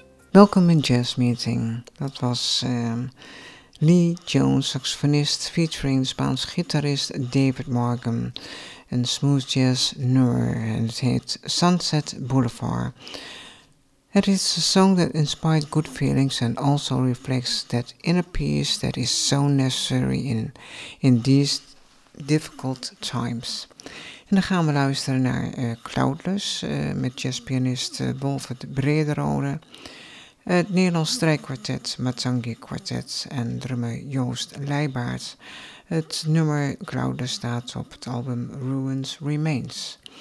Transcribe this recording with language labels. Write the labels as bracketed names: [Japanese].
[Dutch] Welkom in Jazz Meeting. Dat was Lee Jones, saxofonist, featuring Spaans gitarist David Morgan. Een smooth jazz nummer en het heet Sunset Boulevard. [English] It is a song that inspired good feelings and also reflects that inner peace that is so necessary in these difficult times. [Dutch] En dan gaan we luisteren naar Cloudless met jazzpianist Wolfert Brederode. Het Nederlands strijkkwartet, Matangi Quartet en drummer Joost Leibaard. Het nummer Cloudless staat op het album Ruins Remains.